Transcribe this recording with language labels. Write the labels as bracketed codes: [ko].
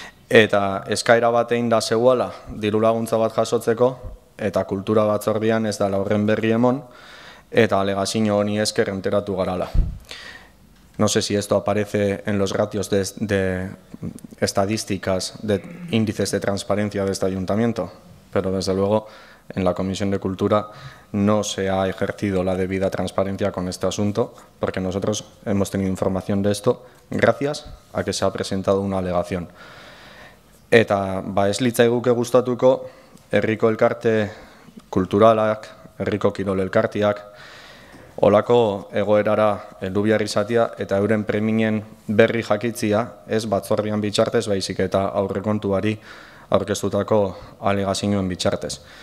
[eu] Eta eskaera bat egin da zeuala diru laguntza bat jasotzeko eta kultura batzordean ez dela horren berri emon eta alegazio honi esker enteratu garala. [es] No sé si esto aparece en los ratios de estadísticas, de índices de transparencia de este ayuntamiento, pero desde luego en la Comisión de Cultura no se ha ejercido la debida transparencia con este asunto, porque nosotros hemos tenido información de esto gracias a que se ha presentado una alegación. [eu] Eta ez litzaiguke gustatuko herriko elkarte kulturalak, herriko kirol elkartiak, olako egoerara heldu behar izatea eta euren premien berri jakitzia ez batzordean bitartez, baizik eta aurrekontuari aurkeztutako alegazioen bitartez.